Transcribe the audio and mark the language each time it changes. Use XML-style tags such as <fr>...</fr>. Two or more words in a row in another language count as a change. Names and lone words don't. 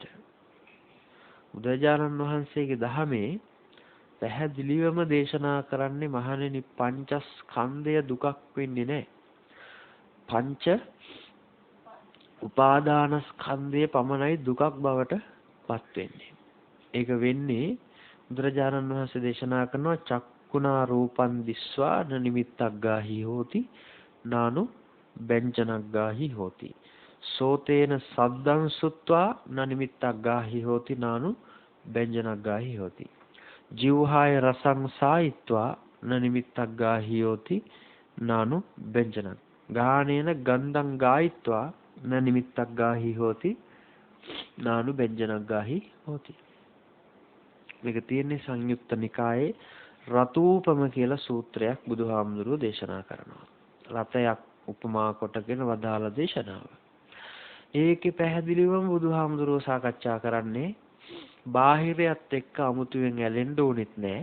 <si>බුදුරජාණන් වහන්සේගේ ධහමේ පැහැදිලිවම දේශනා කරන්නේ මහණෙනි පංචස්කන්ධය දුකක් වෙන්නේ නැහැ. පංච උපාදානස්කන්ධය පමණයි දුකක් බවට පත් වෙන්නේ. ඒක වෙන්නේ බුදුරජාණන් වහන්සේ දේශනා කරනවා</si> <pi>චක්කුණා රූපං දිස්වා න නිමිත්තක් ගාහි හෝති නානු බෙන්ජනක් ගාහි හෝති සෝතේන සද්දං සුත්වා න නිමිත්තක් ගාහි හෝති නානු බෙන්ජනක් ගාහි හෝති ජීවහාය රසං සායිත්වා න නිමිත්තක් ගාහි හෝති නානු බෙන්ජනක් ගාහනේන ගන්ධං ගායිත්වා න නිමිත්තක් ගාහි හෝති නානු බෙන්ජනක් ගාහි හෝති.</pi> <si>මේක තියෙන්නේ සංයුක්ත නිකායේ රතූපම කියලා සූත්‍රයක් බුදුහාමුදුරුවෝ දේශනා කරනවා. රතයක් උපමා කොටගෙන වදාළ දේශනාව. ඒකේ පැහැදිලිවම බුදුහාමුදුරුවෝ සාකච්ඡා කරන්නේ බාහිරයත් එක්ක අමුතුවෙන් ඇලෙන්න ඕනෙත් නැහැ.</si>